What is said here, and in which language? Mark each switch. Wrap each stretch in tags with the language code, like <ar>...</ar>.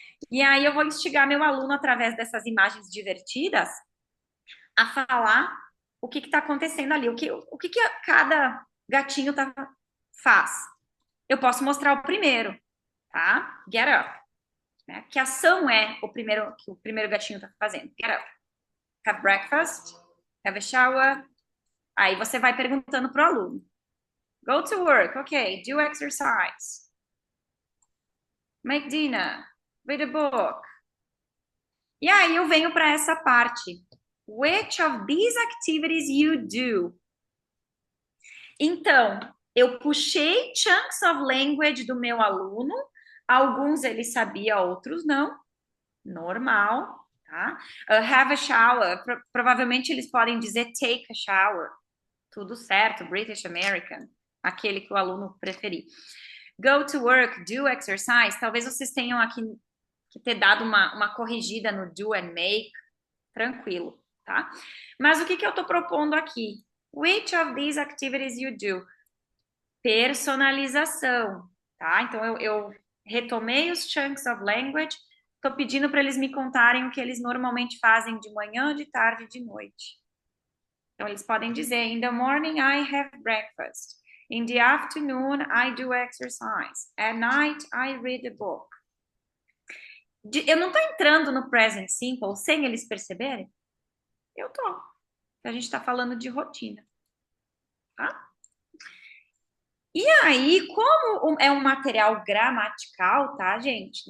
<pt>E aí eu vou instigar meu aluno, através dessas imagens divertidas, a falar o que está acontecendo ali, o que cada gatinho faz. Eu posso mostrar o primeiro, tá?</pt> <en>Get up.</en> <pt>né? Que ação é que o primeiro gatinho está fazendo?</pt> <en>Get up, have breakfast, have a shower.</en> <pt>Aí você vai perguntando para o aluno.</pt> <en>Go to work, ok, do exercise. Make dinner, read a book.</en> <pt>E aí eu venho para essa parte.</pt> <en>Which of these activities you do?</en> <pt>Então, eu puxei chunks of language do meu aluno. Alguns ele sabia, outros não. Normal, tá?</pt> <en>Have a shower.</en> <pt>Provavelmente eles podem dizer</pt> <en>take a shower.</en> <pt>Tudo certo, British American. Aquele que o aluno preferir.</pt> <en>Go to work, do exercise.</en> <pt>Talvez vocês tenham aqui que ter dado uma corrigida no do and make. Tranquilo, tá? Mas o que eu tô propondo aqui?</pt> <en>Which of these activities you do?</en> <pt>Personalização, tá? Então eu retomei os chunks of language, tô pedindo para eles me contarem o que eles normalmente fazem de manhã, de tarde e de noite. Então eles podem dizer:</pt> <en>in the morning I have breakfast. In the afternoon I do exercise. At night I read a book.</en> <pt>Eu não tô entrando no present simple sem eles perceberem? Eu tô. A gente tá falando de rotina, tá? E aí, como é um material gramatical, tá, gente?</pt>